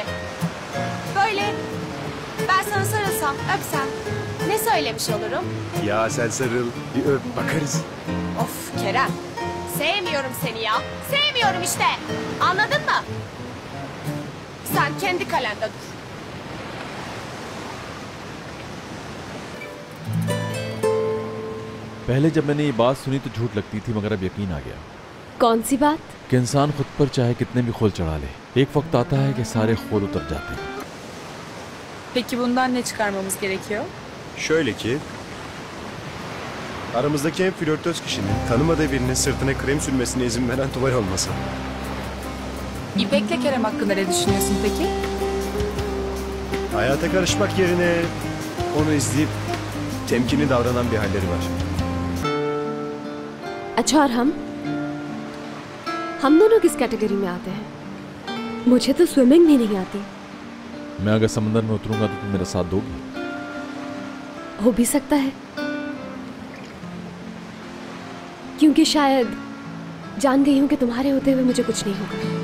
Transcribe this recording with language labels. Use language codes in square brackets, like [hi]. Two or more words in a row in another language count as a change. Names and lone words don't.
[tr] Böyle ben sana sarılsam, öpsem ne söylemiş olurum? Ya sen sarıl, bir öp, bakarız. Of Kerem. Sevmiyorum seni ya. Sevmiyorum işte. Anladın mı? Sen kendi kalende dur. [hi] पहले जब मैंने ये बात सुनी तो झूठ लगती थी, मगर अब यकीन आ गया कौन सी बात? कि इंसान खुद पर चाहे कितने भी खोल चढ़ा ले, एक वक्त आता है कि सारे खोल उतर जाते हैं. [tr] Peki bundan ne çıkarmamız gerekiyor? Şöyle ki... Aramızdaki en flörtöz kişinin tanımadığı birinin sırtına krem sürmesine izin veren Tuval olması. İpek'le Kerem hakkında ne düşünüyorsun peki? Hayata karışmak yerine onu izleyip temkinli davranan bir halleri var. [hi] अच्छा और हम दोनों किस कैटेगरी में आते हैं? मुझे तो स्विमिंग भी नहीं आती. मैं अगर समंदर में उतरूंगा तो तुम मेरा साथ दोगी? हो भी सकता है, क्योंकि शायद जान गई हूं कि तुम्हारे होते हुए मुझे कुछ नहीं होगा.